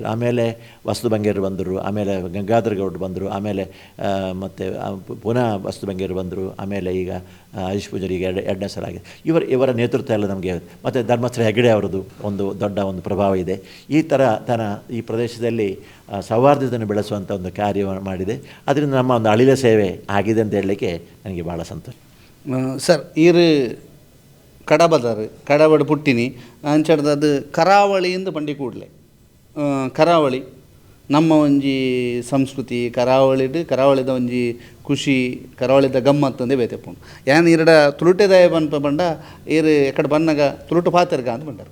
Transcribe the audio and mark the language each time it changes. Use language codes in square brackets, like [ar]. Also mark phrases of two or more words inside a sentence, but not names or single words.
[kn] ಆಮೇಲೆ ವಸ್ತು ಬಂಗೇರು ಬಂದರು, ಆಮೇಲೆ ಗಂಗಾಧರ ಗೌಡರು ಬಂದರು, ಆಮೇಲೆ ಮತ್ತು ಪುನಃ ವಸ್ತು ಬಂಗೇರು ಬಂದರು, ಆಮೇಲೆ ಈಗ ಹರೀಶ್ ಪೂಜಾರಿಗೆ ಎರಡನೇ ಸಲ ಆಗಿದೆ. ಇವರ ನೇತೃತ್ವ ಎಲ್ಲ ನಮಗೆ, ಮತ್ತು ಧರ್ಮಸ್ಥಳ ಹೆಗ್ಗಡೆ ಅವರದ್ದು ಒಂದು ದೊಡ್ಡ ಒಂದು ಪ್ರಭಾವ ಇದೆ. ಈ ಪ್ರದೇಶದಲ್ಲಿ ಸೌಹಾರ್ದತೆಯನ್ನು ಬೆಳೆಸುವಂಥ ಒಂದು ಕಾರ್ಯವನ್ನು ಮಾಡಿದೆ. ಅದರಿಂದ ನಮ್ಮ ಒಂದು ಅಳಿಲ ಸೇವೆ ಆಗಿದೆ ಅಂತ ಹೇಳಲಿಕ್ಕೆ ನನಗೆ ಭಾಳ ಸಂತೋಷ. ಸರ್, [tcy] ಕಡಬಡು ಪುಟ್ಟಿನಿ ಅಂಚಡ್ದು ಕರಾವಳಿಯಿಂದ ಬಂಡಿ ಕೂಡಲೇ ಕರಾವಳಿ ನಮ್ಮ ಒಂಜಿ ಸಂಸ್ಕೃತಿ, ಕರಾವಳಿದ ಒಂಜಿ ಖುಷಿ, ಕರಾವಳಿದ ಗಮ್ಮತ್ತು ಅಂದೇ ಬೇತೆಪ್ಪುಂಡು. ಈರಡ ತುಳುಟೆದಾಯ ಬಂಡ ಎಕಡೆ ಬನ್ನಾಗ ತುಳುಟು ಪಾತೆರ್ಗ ಅಂತ ಬಂಡಾರು.